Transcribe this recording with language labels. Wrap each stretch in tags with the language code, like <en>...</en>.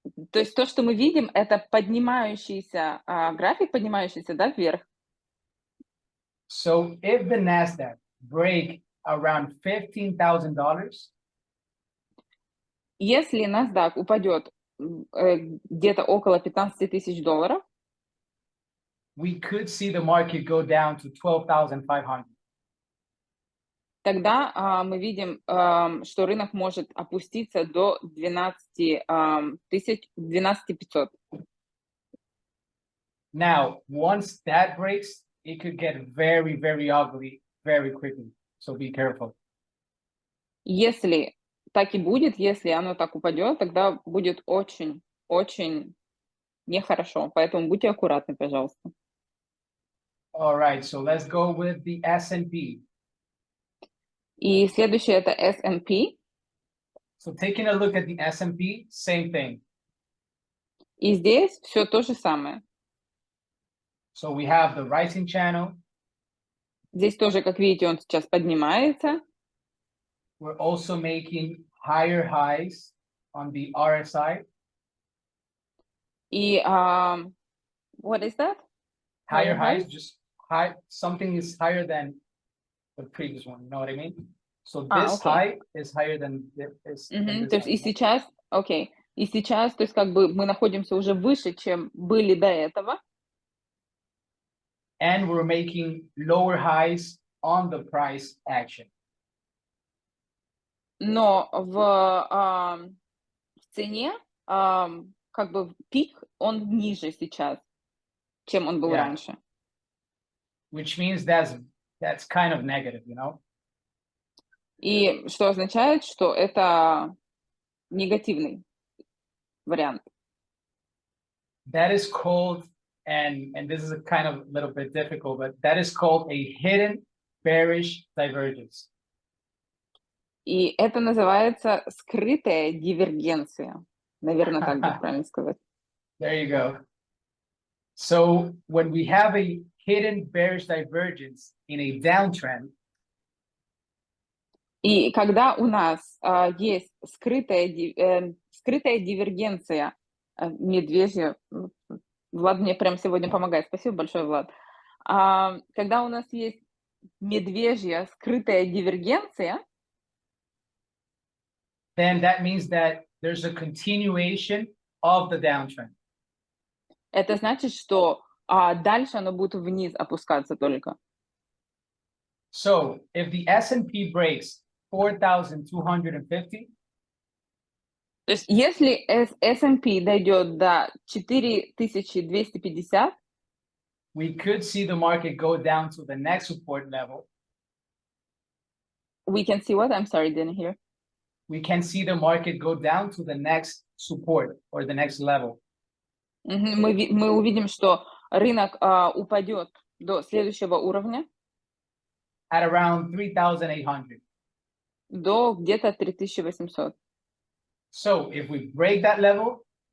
<ru>То есть то, что мы видим, это поднимающийся график, поднимающийся, да, вверх.</ru> <en>So if the NASDAQ break around $15,000,</en> <ru>если NASDAQ упадет где-то около $15,000,</ru> <en>we could see the market go down to 12,500.</en> <ru>тогда мы видим, что рынок может опуститься до 12,500.</ru> <en>Now, once that breaks, it could get very, very ugly very quickly. So be careful.</en> <ru>Если так и будет, если оно так упадет, тогда будет очень, очень нехорошо. Поэтому будьте аккуратны, пожалуйста.</ru> <en>All right, so let's go with the S&P.</en> <ru>И следующее это S&P.</ru> <en>So taking a look at the S&P, same thing.</en> <ru>И здесь все то же самое.</ru> <en>So we have the rising channel.</en> <ru>Здесь тоже, как видите, он сейчас поднимается.</ru> <en>We're also making higher highs on the RSI.</en> <ru>И</ru> <en>what is that? Higher highs, just high, something is higher than the previous one, you know what I mean? So this high is higher than this.</en> <ru>То есть и сейчас, окей, и сейчас, то есть как бы мы находимся уже выше, чем были до этого.</ru> <en>And we're making lower highs on the price action.</en> <ru>Но в цене как бы пик, он ниже сейчас, чем он был раньше.</ru> <en>Which means that's kind of negative, you know?</en> <ru>И что означает, что это негативный вариант.</ru> <en>That is called, and this is a kind of a little bit difficult, but that is called a hidden bearish divergence.</en> <ru>И это называется скрытая дивергенция. Наверное, так будет правильно сказать.</ru> <en>There you go. So when we have a hidden bearish divergence in a downtrend,</en> <ru>и когда у нас есть скрытая дивергенция, медвежья, Влад мне прям сегодня помогает, спасибо большое, Влад. Когда у нас есть медвежья скрытая дивергенция,</ru> <en>then that means that there's a continuation of the downtrend.</en> <ru>Это значит, что дальше оно будет вниз опускаться только.</ru> <en>So if the S&P breaks 4,250,</en> <ru>то есть если S&P дойдет до 4250,</ru> <en>we could see the market go down to the next support level. We can see what? I'm sorry, didn't hear. We can see the market go down to the next support or the next level.</en> <ru>Мы увидим, что рынок упадет до следующего уровня.</ru> <en>At around 3,800.</en> <ru>До где-то 3800.</ru> <en>So if we break that level,</en>